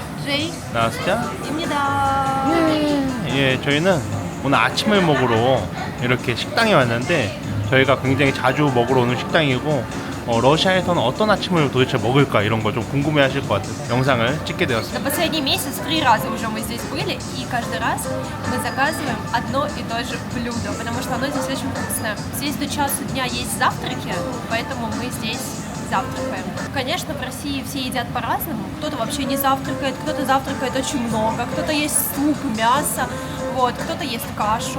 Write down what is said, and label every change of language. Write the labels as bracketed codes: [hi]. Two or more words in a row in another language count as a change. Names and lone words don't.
[ko] Жей, 나스자. 입니다. 예, 저희는 오늘 아침을 먹으러 이렇게 식당에 왔는데 저희가 굉장히 자주 먹으러 오는 식당이고 러시아에서는 어떤 아침을 도대체 먹을까 이런 거 좀 궁금해하실 것 같은 영상을 찍게 [ru] За [ko] 되었습니다. [ru] последний месяц 3 раза уже мы здесь были, и каждый раз мы заказываем одно и то же блюдо, потому что оно здесь очень вкусное. Здесь до часу дня есть завтраки, поэтому мы здесь завтракаем. Конечно, в России все едят по-разному. Кто-то вообще не завтракает, кто-то завтракает очень много, кто-то ест суп, мясо, вот, кто-то ест кашу.